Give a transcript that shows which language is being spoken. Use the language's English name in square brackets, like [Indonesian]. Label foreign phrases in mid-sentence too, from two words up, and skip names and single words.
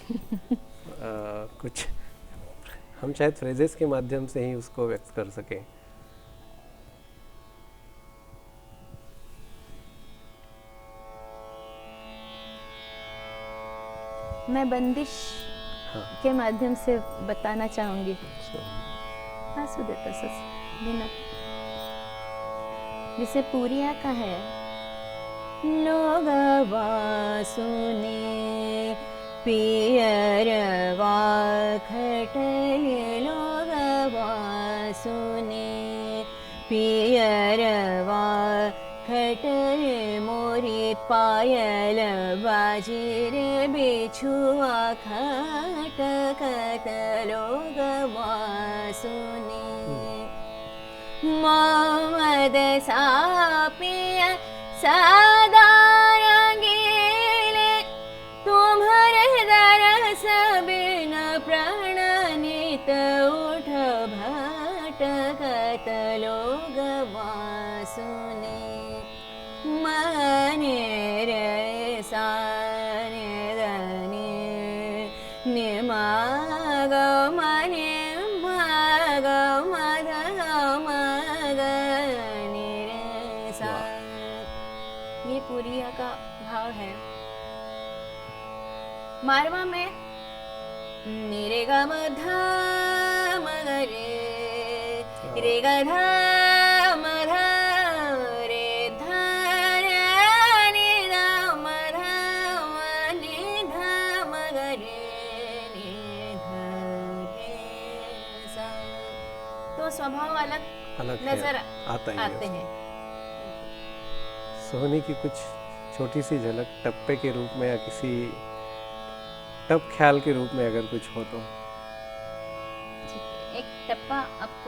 [Hindi] कुछ हम शायद फ्रेजेस के माध्यम से ही उसको व्यक्त कर सकें। मैं बंदिश हाँ। के माध्यम से बताना चाहूँगी। So, हाँ, सुदेता सस बिना जैसे पूरिया का है, लोगवा सुने पियरवा खटले, लोगवा सुने पियरवा खटले, मोरी पायल बाजी रे बिछुआ खटखट, लोगवा सुने मोहम्मद सापिया सदा रंगीले, तुम्हारे दरस बिन प्रणनित उठ भटकत, लोगवा सुने मने रे साने दने निमाग मने माग मद मग नि सा। ये पूरिया का भाव है। मारवा में निरे ग म ध म ग रे ग ध म ध रे ध रे नि ध म ध म नि ध म ग रे नि ध रे सा। तो स्वभाव अलग नजर आता ही आते हैं। सोहनी की कुछ छोटी सी झलक टप्पे के रूप में या किसी टप ख्याल के रूप में अगर कुछ हो तो? एक टप्पा आपको।